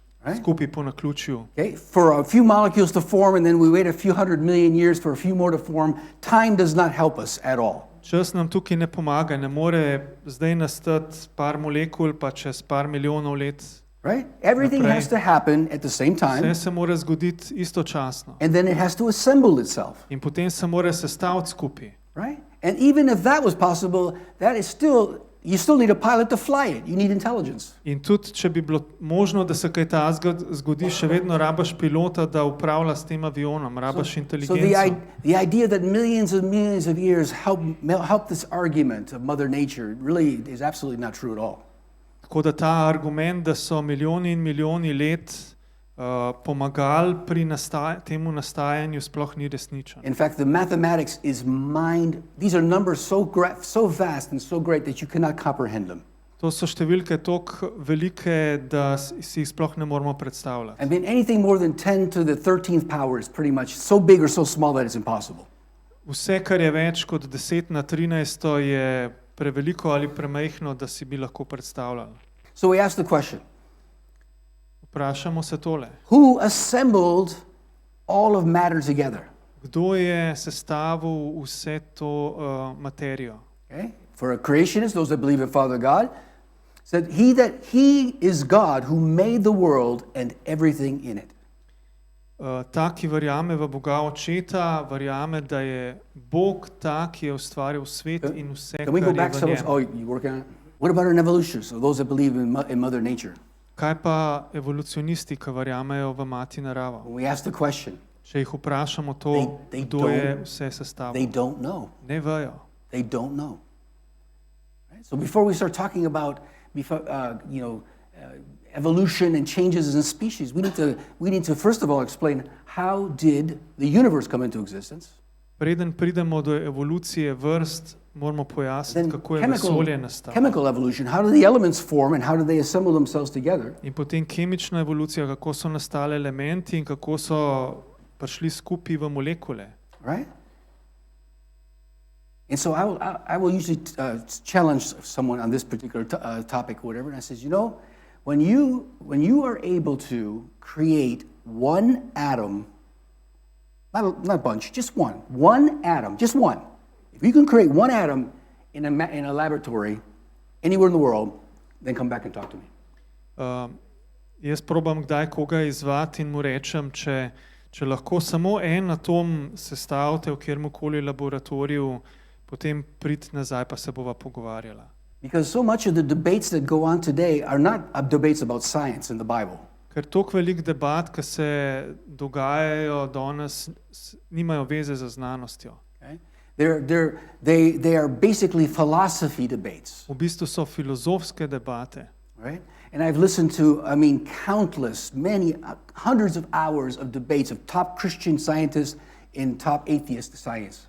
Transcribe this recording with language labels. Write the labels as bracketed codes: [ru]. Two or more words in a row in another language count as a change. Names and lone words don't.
[en] Right? [sl] skupaj po naključju. [en] Okay? For a few molecules to form and then we wait a few 100 million years for a few more to form, time does not help us at all. [sl] Čas nam tukaj ne pomaga, ne more zdaj nastati par molekul, pa čez par milijonov let. [en] Right? Everything [sl] Naprej. [en] has to happen at the same time, [sl] Vse se mora zgoditi istočasno. [en] and then it has to assemble itself. [sl] In potem se mora sestaviti skupaj. [en] Right? And even if that was possible, that is still, you still need a pilot to fly it. You need intelligence. [sl] In tudi, če bi bilo možno, da se kaj takega zgodi, še vedno rabaš pilota, da upravlja s tem avionom, rabaš [en] So [sl] inteligenco. [en] the idea that millions and millions of years help this argument of Mother Nature really is absolutely not true at all. [sl] Tako da ta argument, da so milijoni in milijoni let pomagali pri temu nastajanju, sploh ni resničen. [en] In fact, the mathematics is these are numbers so vast and so great that you cannot comprehend them. [sl] To so številke toliko velike, da si jih sploh ne moremo predstavljati. [en] I mean, anything more than 10 to the 13th power is pretty much so big or so small that it's impossible. [sl] Vse, kar je več kot 10 na 13, je preveliko ali premajhno, da si bi lahko predstavljali. [en] So we ask the question, [sl] Vprašamo se tole. [en] who assembled all of matter together? [sl] Kdo je sestavil vse to materijo? [en] Okay? For a creationist, those that believe in Father God, said he is God who made the world and everything in it. [sl] Ta, ki verjame v Boga Očeta, verjame, da je Bog ta, ki je ustvaril svet in vse, [en] Can we go [sl] kar [en] back [sl] je v [en] some? [sl] njem. [en] Oh, you working on it? What about an evolutionist, or those that believe in Mother Nature? [sl] Kaj pa evolucionisti, ki verjamejo v mati naravo? [en] When we ask the question, [sl] Če jih vprašamo to, [en] They [sl] kdo je [en] don't- [sl] vse sestavil, [en] they don't know. [sl] ne vejo. [en] They don't know. Right? So before we start talking about evolution and changes in species, we need to first of all explain how did the universe come into existence. [sl] Preden pridemo do evolucije vrst, moramo pojasniti, [en] Then [sl] kako je vesolje nastalo. [en] chemical evolution, how do the elements form and how do they assemble themselves together? [sl] In potem kemična evolucija, kako so nastale elementi in kako so prišli skupaj v molekule. [en] Right? And so I will usually challenge someone on this particular topic or whatever, and I says, when you are able to create one atom, not a bunch, just one atom, just one. If you can create one atom in a laboratory anywhere in the world, then come back and talk to me. [sl] Jaz probam kdaj koga izzvati in mu rečem, če lahko samo en atom sestavite v kjerkoli laboratoriju, potem prid nazaj pa se bova pogovarjala. [en] Because so much of the debates that go on today are not debates about science in the Bible. [sl] Ker toliko velik debat, ki se dogajajo danes, nimajo veze z znanostjo. [en] Okay? They are basically philosophy debates. [sl] V bistvu so filozofske debate. [en] Right? And I've listened to, countless, hundreds of hours of debates of top Christian scientists and top atheist science.